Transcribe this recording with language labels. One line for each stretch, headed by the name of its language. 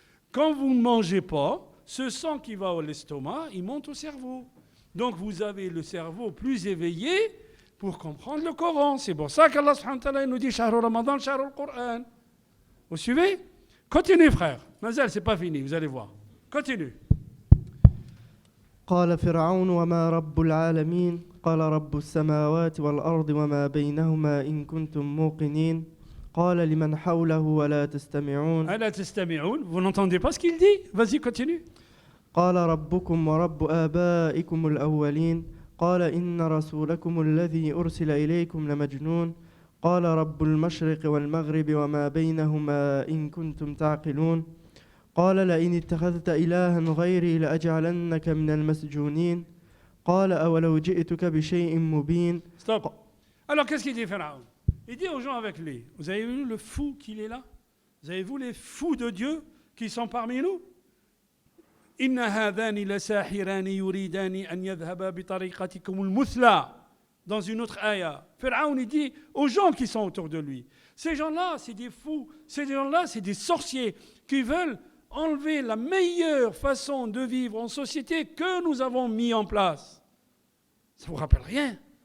French: Quand vous ne mangez pas, ce sang qui va à l'estomac, il monte au cerveau. Donc vous avez le cerveau plus éveillé pour comprendre le Coran. C'est pour ça qu'Allah subhanahu wa ta'ala nous dit «
Arabic: Shahru Ramadan, Shahru al-Qur'an
French: ». Vous suivez? Continuez frère. Mazel, c'est pas fini, vous allez voir. Continue.
Arabic: قال فرعون وما رب العالمين قال رب السماوات والأرض وما بينهما إن كنتم موقنين قال لمن حوله ولا تستمعون ألا تستمعون?
French: Vous n'entendez pas ce qu'il dit? Vas-y, continue.
Arabic: قال ربكم ورب آبائكم الأولين قال إن رسولكم الذي أرسل إليكم لمجنون قال رب المشرق والمغرب وما بينهما إن كنتم تعقلون قال لئن اتخذت إلها غيري لأجعلنك من المسجونين قال أولو جئتك بشيء مبين.
French: Stop. Alors qu'est-ce qu'il dit Pharaon? Il dit aux gens avec lui, vous avez vu le fou qu'il est là? Vous avez vu les fous de Dieu qui sont parmi nous?
Arabic: إن هذان لساحران يريدان أن يذهبا بطريقتكم المثلى.
French: Dans une autre ayah, Pharaon il dit aux gens qui sont autour de lui, ces gens-là c'est des fous, ces gens-là c'est des sorciers qui veulent enlever la meilleure façon de vivre en société que nous avons mis en place. Ça ne vous rappelle rien?